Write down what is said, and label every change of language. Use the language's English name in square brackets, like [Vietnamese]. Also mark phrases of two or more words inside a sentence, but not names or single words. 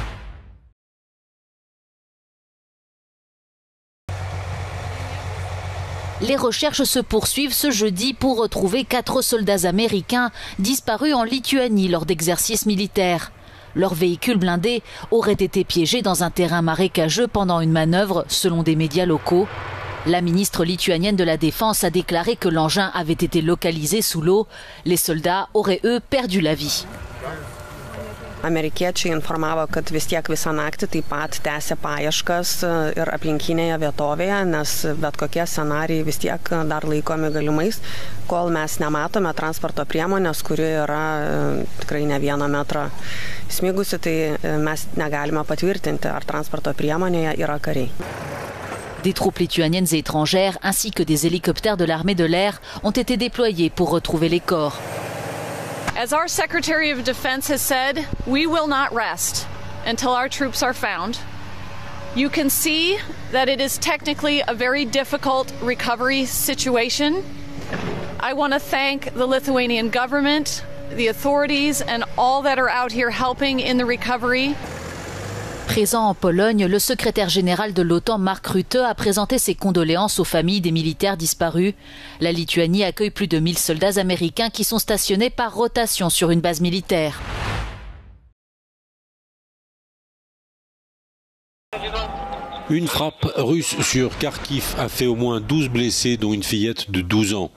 [French] Les recherches se poursuivent ce jeudi pour retrouver 4 soldats américains disparus en Lituanie lors d'exercices militaires. Leur véhicule blindé aurait été piégé dans un terrain marécageux pendant une manœuvre, selon des médias locaux. La ministre lituanienne de la Défense a déclaré que l'engin avait été localisé sous l'eau. Les soldats auraient, eux, perdu la vie. [Lithuanian] Amerikiečiai informavo, kad vis tiek visą naktį taip pat tęsė paieškas ir aplinkinėje vietovėje, nes bet kokie scenarijai vis tiek dar laikomi galimais, kol mes nematome transporto priemonės, kuri yra tikrai ne 1 metrą smigusi, tai mes negalime patvirtinti, ar transporto priemonėje yra kariai. [French] Des troupes lituaniennes et étrangères ainsi que des hélicoptères de l'armée de l'air ont été déployés pour retrouver les corps. [English] As our Secretary of Defense has said, we will not rest until our troops are found. You can see that it is technically a very difficult recovery situation. I want to thank the Lithuanian government, the authorities, and all that are out here helping in the recovery. [French] Présent en Pologne, le secrétaire général de l'OTAN, Mark Rutte, a présenté ses condoléances aux familles des militaires disparus. La Lituanie accueille plus de 1000 soldats américains qui sont stationnés par rotation sur une base militaire. Une frappe russe sur Kharkiv a fait au moins 12 blessés, dont une fillette de 12 ans.